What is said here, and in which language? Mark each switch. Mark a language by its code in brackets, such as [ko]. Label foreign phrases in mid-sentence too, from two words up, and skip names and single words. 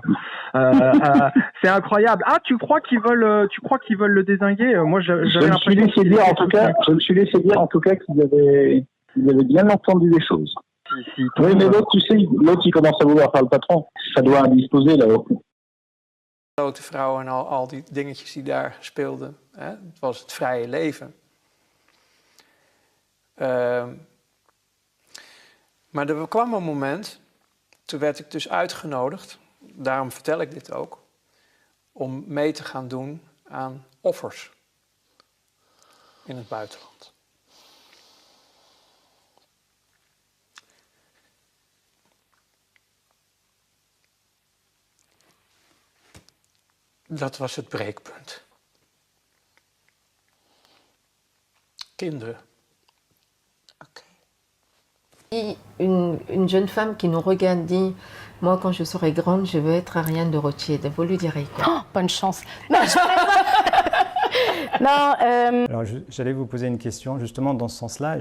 [fr] C'est incroyable. Ah, tu crois qu'ils veulent le dézinguer? Moi, j'avais l'impression. Je me suis laissé dire, en tout cas, qu'ils avaient bien entendu les choses. Oui, mais l'autre, tu sais, il commence à vouloir faire le patron. Ça doit indisposer, là-haut. [nl] Grote vrouwen en al die dingetjes die daar speelden. Hè? Het was het vrije leven. Maar er kwam een moment, toen werd ik dus uitgenodigd, daarom vertel ik dit ook, om mee te gaan doen aan offers in het buitenland. Dat was het breekpunt. Kinderen. [fr] Une jeune femme qui nous regarde dit « Moi, quand je serai grande, je veux être Ariane de Rothschild ». Vous lui direz quoi? Oh, bonne chance. Non, non, Alors, j'allais vous poser une question, justement, dans ce sens-là.